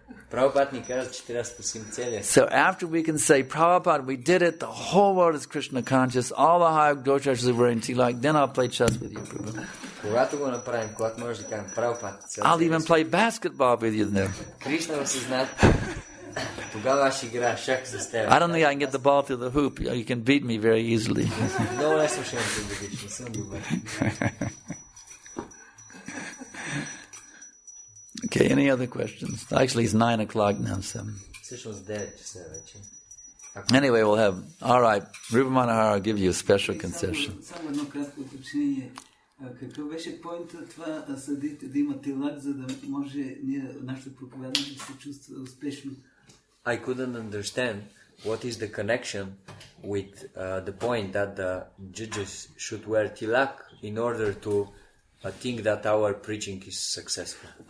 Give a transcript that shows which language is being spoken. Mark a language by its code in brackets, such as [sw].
[bg] Prabhupada ни каза, че трябва да спасим целия свят. [en] So after we can say, Prabhupada, we did it, the whole world is Krishna conscious, all the high Gosharas are wearing tilak, then I'll play chess with you, Prabhu. [bg] Когато го направим, когато можеш да кажем Prabhupada, [en] I'll even play basketball with you then. [bg] Кришна осъзнат, тогава аз ще играя шах с теб. [en] I don't think I can get the ball through the hoop. You can beat me very easily. [bg] Много лесно ще ме победиш, не съм добър. [en] Okay, any other questions? Actually, it's 9 o'clock now, so. [bg] Всъщност 9 часа вече. [en] Anyway, we'll have, all right, Rupa Manohara will give you a special concession. [bg] Само едно кратко уточнение. Какъв беше поинтът това съдите да има тилак, за да може нашето проповядане да се чувства успешно? [en] I couldn't understand what is the connection with the point that the judges should wear tilak in order to think that our preaching is successful.